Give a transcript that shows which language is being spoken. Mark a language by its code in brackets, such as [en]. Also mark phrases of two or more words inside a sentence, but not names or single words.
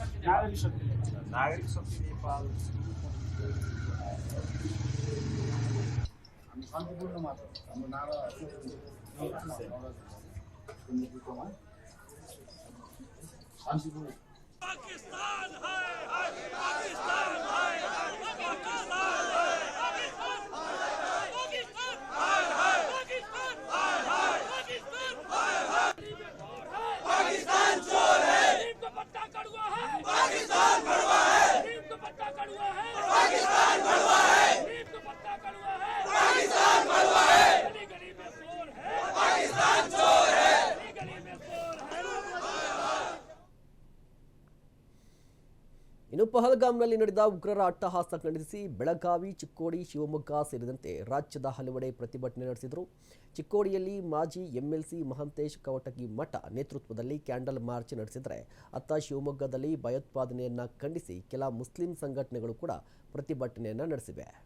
[ne] नागरिक शक्ति नेपाल हामी शान्तिपूर्ण मात्र हाम्रो नारा शान्तिपूर्ण [hi] पाकिस्तान है पाकिस्तान है पाकिस्तान चोर है नीम का पत्ता कड़वा है पाकिस्तान कड़वा है नीम का पत्ता कड़वा है पाकिस्तान कड़वा है नीम का पत्ता कड़वा है पाकिस्तान कड़वा है गली गली में चोर है पाकिस्तान चोर है गली गली में चोर है। [kn] ಇನ್ನು ಪಹಲ್ಗಾಮ್ನಲ್ಲಿ ನಡೆದ ಉಗ್ರರ ಅಟ್ಟಹಾಸ ಖಂಡಿಸಿ ಬೆಳಗಾವಿ, ಚಿಕ್ಕೋಡಿ, ಶಿವಮೊಗ್ಗ ಸೇರಿದಂತೆ ರಾಜ್ಯದ ಹಲವೆಡೆ ಪ್ರತಿಭಟನೆ ನಡೆಸಿದರು. ಚಿಕ್ಕೋಡಿಯಲ್ಲಿ ಮಾಜಿ ಎಂಎಲ್ಸಿ ಮಹಂತೇಶ್ ಕವಟಗಿ ಮಠ ನೇತೃತ್ವದಲ್ಲಿ [en] candle march [kn] ನಡೆಸಿದರೆ, ಅತ್ತ ಶಿವಮೊಗ್ಗದಲ್ಲಿ ಭಯೋತ್ಪಾದನೆಯನ್ನು ಖಂಡಿಸಿ ಕೆಲ ಮುಸ್ಲಿಂ ಸಂಘಟನೆಗಳು ಕೂಡ ಪ್ರತಿಭಟನೆಯನ್ನು ನಡೆಸಿವೆ.